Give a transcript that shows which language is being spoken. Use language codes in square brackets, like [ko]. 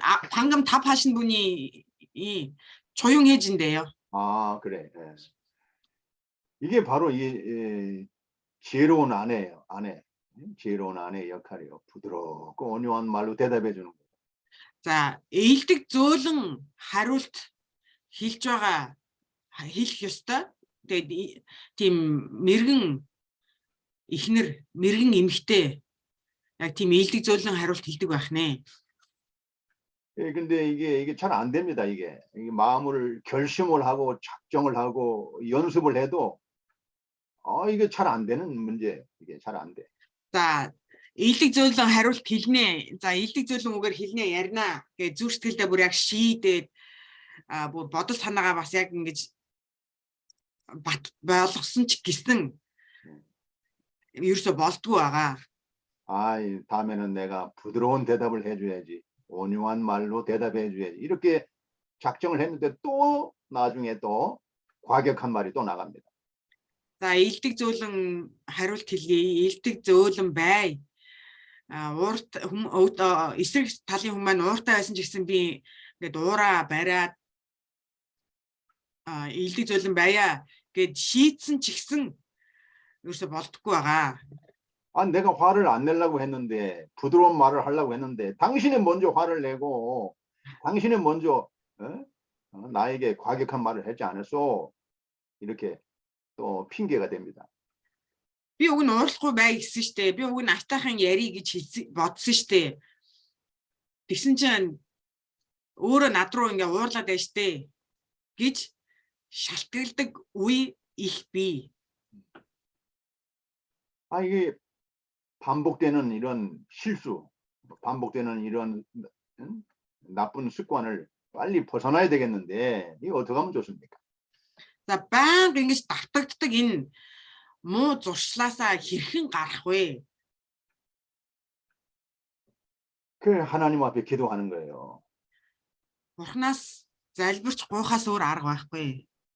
[ko] 방금 답하신 분이 조용해진대요. 아, 그래. 네. 이게 바로 이 지혜로운 아내예요. 아내. 지혜로운 아내의 역할이에요. 부드럽고 온유한 말로 대답해 주는 거예요. [mn] За, ээлдэг зөөлөн хариулт хэлж байгаа хэлэх ёстой. Тэгээд тийм мэрэгэн ихнэр мэрэгэн эмэгтэй яг тийм ээлдэг зөөлөн хариулт хэлдэг байх нэ. [ko] 예, 근데 이게 잘 안 됩니다. 이게 마음을 결심을 하고 작정을 하고 연습을 해도 이게 잘 안 되는 문제. 이게 잘 안 돼. [mn] За ээлдэг зөөлөн хариулт хэлнэ. За ээлдэг зөөлөн үгээр хэлнэ ярина гэж зүрх сэтгэлдээ бүр яг шийдээд бүр бодол санаагаа бас яг ингэж бат болгосон ч гэсэн ерөөсө болдгүй байгаа. [ko] 다음에는 내가 부드러운 대답을 해줘야지. 온유한 말로 대답해줘야지. 이렇게 작정을 했는데 또 나중에 또 과격한 말이 또 나갑니다. [mn] За ээлдэг зөөлөн хариулт хэлье. Ээлдэг зөөлөн бай. Уурт эсрэг талын хүмүүс маань ууртай байсан ч гэсэн би ингээд уураа бариад ээлдэг зөөлөн байя гэд шийдсэн ч гэсэн ерөөсө болдоггүй байгаа. [ko] 내가 화를 안 내려고 했는데 부드러운 말을 하려고 했는데 당신이 먼저 화를 내고 당신이 먼저 나에게 과격한 말을 하지 않았어. 이렇게 또 핑계가 됩니다. [mn] Би уг нь уурлахгүй бай гэсэн штэ. Би уг нь атайхан яри гэж бодсон штэ. Тэгсэн чинь өөрөө над руу ингээ уурлаад байж штэ гэж шалтгаалдаг үе их бий. [ko] 이게 반복되는 이런 실수, 반복되는 이런 나쁜 습관을 빨리 벗어나야 되겠는데 이거 어떻게 하면 좋습니까? [mn] За баян ингэж давтагддаг энэ муу зуршлаасаа хэрхэн гарах вэ? [ko] 그 하나님 앞에 기도하는 거예요. [mn] Бурханаас залбирч гуйхаас өөр арга байхгүй.